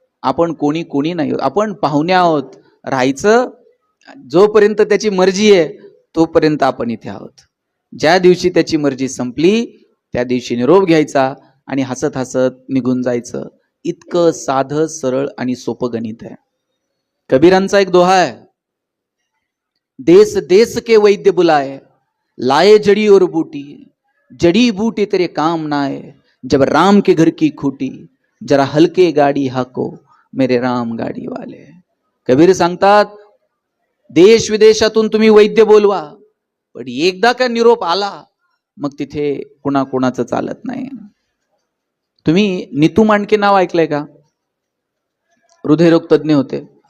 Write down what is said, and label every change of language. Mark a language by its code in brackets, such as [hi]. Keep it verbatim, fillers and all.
[mr] आपण कोणी कोणी नाही आहोत, आपण पाहुणे आहोत. राहायचं जोपर्यंत त्याची मर्जी आहे तोपर्यंत आपण इथे आहोत. ज्या दिवशी त्याची मर्जी संपली त्या दिवशी निरोप घ्यायचा आणि हसत हसत निघून जायचं. इतकं साधं सरळ आणि सोपं गणित आहे. कबीरांचा एक दोहा आहे, [hi] देश देश के वैद्य बुलाए, लाए जड़ी और बूटी, जड़ी बूटी तेरे काम ना आए, जब राम के घर की खूटी, जरा हलके गाडी हाको मेरे राम गाडी वाले. [mr] कबीर सांगतात, देश विदेशातून तुम्ही वैद्य बोलवा, पण एकदा का निरोप आला मग तिथे कुणाकुणाचं चालत नाही. तुम्ही नितू मांडके नाव ऐकलंय का? हृदयरोग तज्ज्ञ होते.